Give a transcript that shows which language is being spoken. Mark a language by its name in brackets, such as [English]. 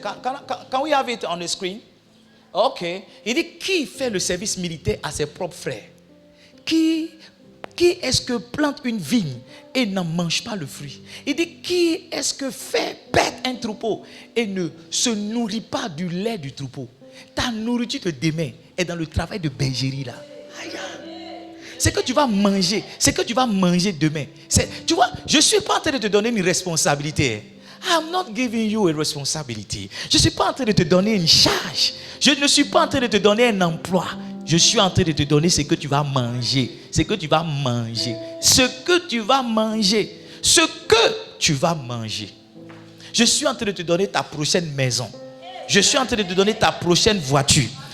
[English] Can we have it on the screen? Ok. [French] Il dit, qui fait le service militaire à ses propres frères? Qui est-ce que plante une vigne et n'en mange pas le fruit? Il dit, qui est-ce que fait perdre un troupeau et ne se nourrit pas du lait du troupeau? Ta nourriture de demain est dans le travail de bergerie là. Aïe. C'est que tu vas manger. C'est que tu vas manger demain. Tu vois, je ne suis pas en train de te donner une responsabilité. [English] I'm not giving you a responsibility. [French] Je ne suis pas en train de te donner une charge. Je ne suis pas en train de te donner un emploi. Je suis en train de te donner ce que tu vas manger. Ce que tu vas manger. Ce que tu vas manger. Ce que tu vas manger. Je suis en train de te donner ta prochaine maison. Je suis en train de te donner ta prochaine voiture.